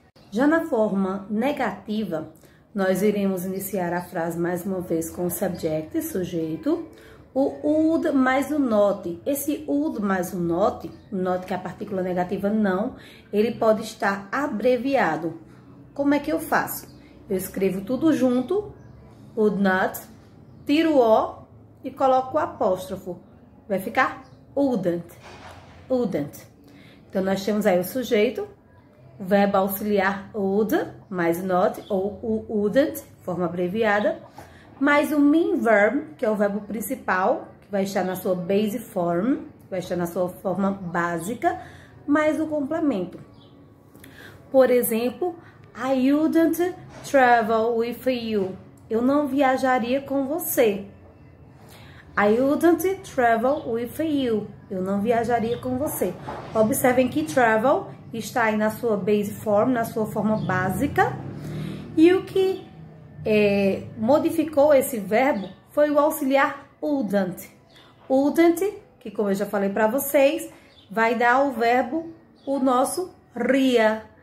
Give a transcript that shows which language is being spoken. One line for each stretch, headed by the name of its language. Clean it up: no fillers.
Portuguese: Já na forma negativa, nós iremos iniciar a frase mais uma vez com o subject, sujeito, o would mais o not. Esse would mais o not que é a partícula negativa não, ele pode estar abreviado. Como é que eu faço? Eu escrevo tudo junto, would not, tiro o O e coloco o apóstrofo. Vai ficar wouldn't, wouldn't. Então, nós temos aí o sujeito, o verbo auxiliar would, mais not, ou o wouldn't, forma abreviada, mais o main verb, que é o verbo principal, que vai estar na sua base form, vai estar na sua forma básica, mais o complemento. Por exemplo,
English: I wouldn't travel with you.
Portuguese: Eu não viajaria com você.
English: I wouldn't travel with you.
Portuguese: Eu não viajaria com você. Observem que travel está aí na sua base form, na sua forma básica. E o que modificou esse verbo foi o auxiliar wouldn't. Wouldn't, que como eu já falei para vocês, vai dar ao verbo o nosso ria.